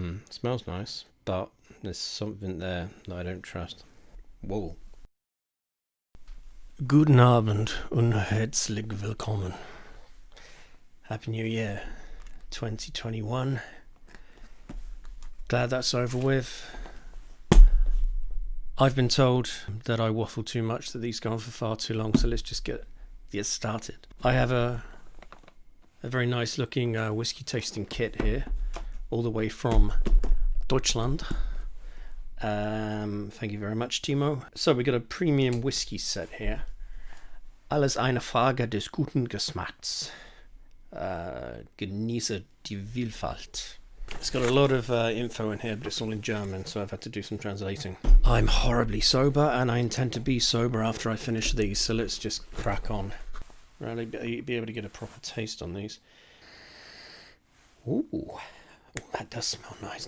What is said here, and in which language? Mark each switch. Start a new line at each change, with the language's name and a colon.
English: Smells nice, but there's something there that I don't trust. Whoa.
German: Guten Abend und herzlich willkommen.
English: Happy New Year, 2021. Glad that's over with. I've been told that I waffle too much, that these go on for far too long, so let's just get started. I have a very nice looking whiskey tasting kit here, all the way from Deutschland. Thank you very much, Timo. So we got a premium whiskey set here.
German: Alles eine Frage des guten Geschmacks. Genieße die Vielfalt.
English: It's got a lot of info in here, but it's all in German, so I've had to do some translating. I'm horribly sober, and I intend to be sober after I finish these, so let's just crack on. Really be able to get a proper taste on these. Ooh, that does smell nice.